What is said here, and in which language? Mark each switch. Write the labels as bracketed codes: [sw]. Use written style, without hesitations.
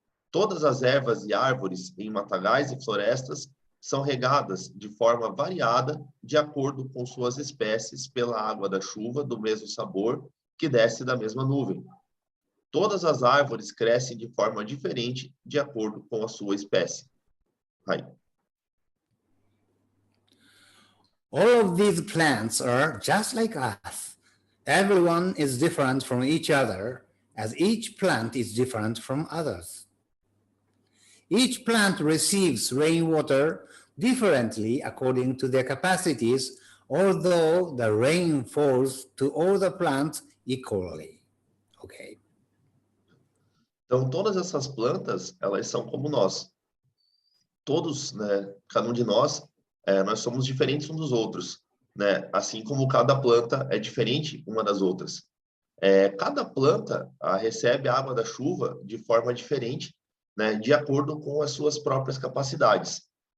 [pt] Todas as ervas e árvores em matagais e florestas são regadas de forma variada de acordo com suas espécies pela água da chuva do mesmo sabor que desce da mesma nuvem. Todas as árvores crescem de forma diferente de acordo com a sua espécie. Aí. [en] All of these plants are just like us. Everyone is different from each other, as each plant is different from others. Each plant receives rainwater differently according to their capacities, although the rain falls to all the plants equally. Okay. [pt] Então, todas essas plantas, elas são como nós. Todos, né, cada um de nós, nós somos diferentes uns dos outros, né? Assim como cada planta é diferente uma das outras. Cada planta recebe a água da chuva de forma diferente, né, de acordo com as suas próprias capacidades.